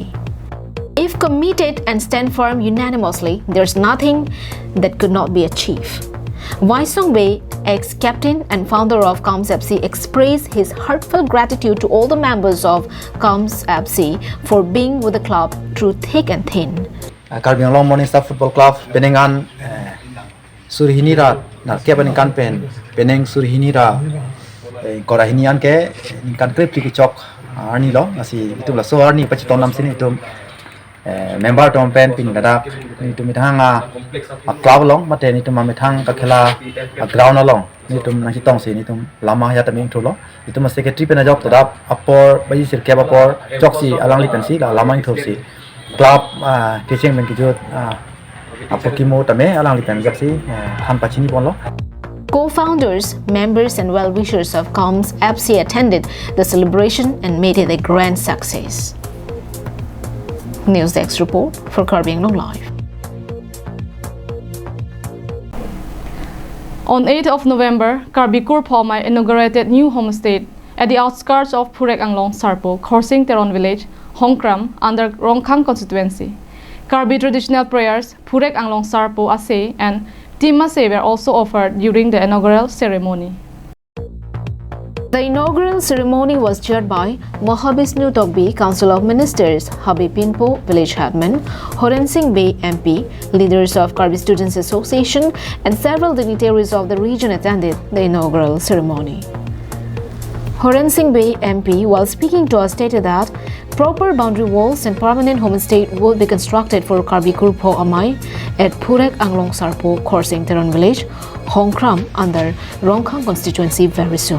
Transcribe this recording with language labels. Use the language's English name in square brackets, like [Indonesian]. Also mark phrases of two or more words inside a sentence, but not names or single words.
[English] If committed and stand firm unanimously, there's nothing that could not be achieved. Wai Song Wei, ex-captain and founder of KAL FC, expressed his heartfelt gratitude to all the members of KAL FC for being with the club through thick and thin. [Karbi] Karbi Anglong Morningstar Football Club penengan surhinira na kebaningan peneng surhinira korahinian ke kan krip chok ani lo nasi itu la so arni pachiton nam sini itu member tom pen pin kada itu mithanga club long mate ni tuma mithang ka khela ground along ni tum na hitong se ni tum lama ya taming thulo itu ma secretary pen job tada apor bai sir ke apor choksi alang li pensi la lama thosi club teaching men ki jot apor ki mo tame alang li pen japsi han pachini bonlo. [English] Co-founders, members and well-wishers of KAL FC attended the celebration and made it a grand success. News Desk report for Karbi Anglong Live. On 8th of November, Karbi Kurphome inaugurated new homestay at the outskirts of Purek Anglong Sarpo, Khorsing Teron village, Hongkram, under Rongkhang constituency. Karbi traditional prayers, Purek Anglong Sarpo Ase and Timase were also offered during the inaugural ceremony. The inaugural ceremony was chaired by Mahabishnu Togbi, Council of Ministers, Habib Pinpo, Village Headman, Horen Singh Bey MP, leaders of Karbi Students Association, and several dignitaries of the region attended the inaugural ceremony. Horen Singh Bey MP, while speaking to us, stated that proper boundary walls and permanent homestay would be constructed for Karbi Kurpo Amai at Purek Anglong Sarpo, Khorsing Teron Village, Hongkram, under Rongkhang constituency very soon.